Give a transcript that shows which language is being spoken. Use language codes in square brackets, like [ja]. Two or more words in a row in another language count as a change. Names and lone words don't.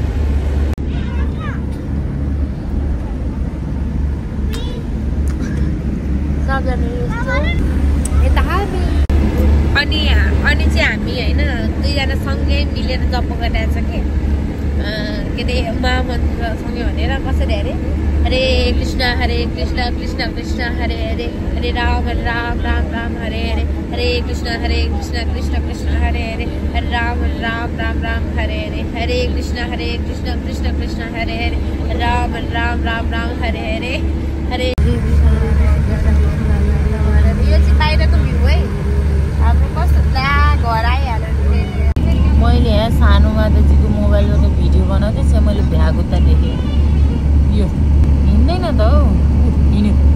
[ne] अनि चाहिँ हामी होइन दुईजना सँगै मिलेर जप गरिरहेछ कि के अरे महामन्त्रसँगै भनेर कसरी अरे [sa] हरे कृष्ण कृष्ण कृष्ण हरे हरे हरे राम राम राम राम हरे हरे हरे कृष्ण कृष्ण कृष्ण हरे हरे हरे राम राम राम राम हरे हरे हरे कृष्ण कृष्ण कृष्ण हरे हरे राम राम राम राम हरे हरे हरे। [ne] यो चाहिँ बाहिरको भ्यू है हाम्रो कस्तो घर आइहाल्यो। मैले यहाँ सानो माताजीको मोबाइलबाट भिडियो बनाउँदै छ, मैले भ्यागुता देखेँ। यो हिँड्दैन त हौ, हिँड्यो।